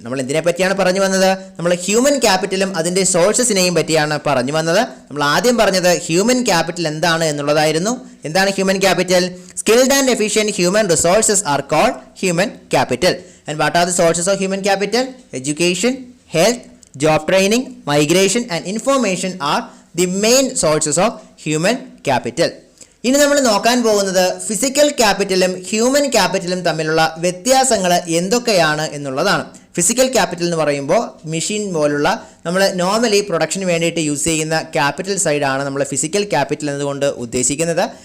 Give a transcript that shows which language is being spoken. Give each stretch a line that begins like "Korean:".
Malayalam: നമ്മൾ എന്തിനെ പറ്റിയാണ് പറഞ്ഞു വന്നത്? നമ്മൾ ഹ്യൂമൻ ക്യാപിറ്റലും അതിൻ്റെ സോഴ്സസിനെയും പറ്റിയാണ് പറഞ്ഞു വന്നത്. നമ്മൾ ആദ്യം പറഞ്ഞത് ഹ്യൂമൻ ക്യാപിറ്റൽ എന്താണ് എന്നുള്ളതായിരുന്നു. എന്താണ് human capital?
English: Skilled and efficient human resources are called human capital. And what are the sources of human capital? Education, health, job training, migration and information are the main sources of human capital.
Malayalam: ഇനി നമ്മൾ നോക്കാൻ പോകുന്നത് physical ക്യാപിറ്റലും human ക്യാപിറ്റലും തമ്മിലുള്ള വ്യത്യാസങ്ങൾ എന്തൊക്കെയാണ് എന്നുള്ളതാണ്. Physical capital എന്ന് പറയുമ്പോൾ മെഷീൻ പോലുള്ള നമ്മൾ നോർമലി പ്രൊഡക്ഷന് വേണ്ടിയിട്ട് യൂസ് ചെയ്യുന്ന ക്യാപിറ്റൽ സൈഡാണ് നമ്മൾ ഫിസിക്കൽ ക്യാപിറ്റൽ എന്നതുകൊണ്ട് ഉദ്ദേശിക്കുന്നത്.